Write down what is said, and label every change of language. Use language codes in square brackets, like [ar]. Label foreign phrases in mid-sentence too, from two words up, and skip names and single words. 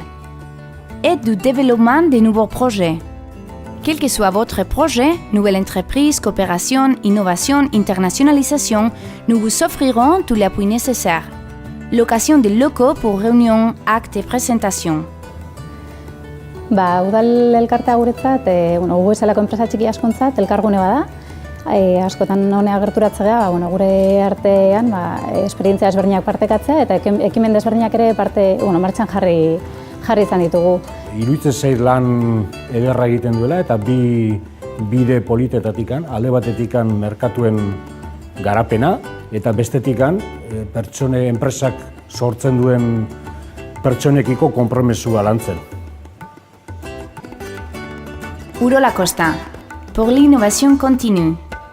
[fr] Aide du développement de nouveaux projets. Quel que soit votre projet, nouvelle entreprise, coopération, innovation, internationalisation, nous vous offrirons tout l'appui nécessaire. Location de locaux pour réunions, actes et présentations. [eu] Udal elkartea guretzat, gu bezalako enpresa txiki askontzat, elkargune bada. Askotan honea gerturatze gara, gure artean esperientzia ezberdinak partekatzea eta ekimen desberdinak ere martxan jarri izan ditugu. Iruditzen zait lan ederra egiten duela eta bi bide politetatik, alde batetik merkatuen garapena eta bestetik enpresak sortzen duen pertsonekiko konpromesua lantzen. Urola Costa, [fr] pour l'innovation continue.